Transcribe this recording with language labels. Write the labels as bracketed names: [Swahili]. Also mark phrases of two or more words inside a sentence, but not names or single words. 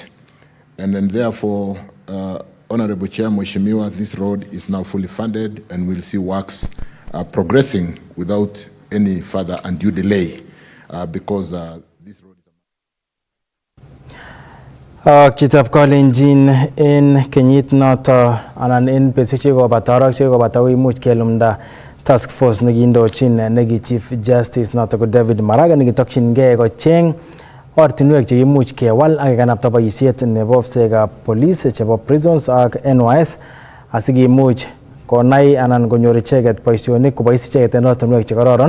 [English] And then therefore, Honorable Chair Mheshimiwa, this road is now fully funded and we'll see works progressing without any further undue delay because this road is [Kipsigis] Chitab Kolenjin in kenyit noto anan in betusiek chekobata arok chekobata koimuch kelumda [English] task force [Kipsigis] nekindochin neki [English] Chief Justice [Kipsigis] noto ko David Maraga nekitokyingei kocheng ortinwek chekimuch kewal ak kekanapta boisiet nebo ofisekab police chebo prisons ak NYS asikimuch konai anan konyor icheket boisionik kobois icheket en ortinwek chekororon.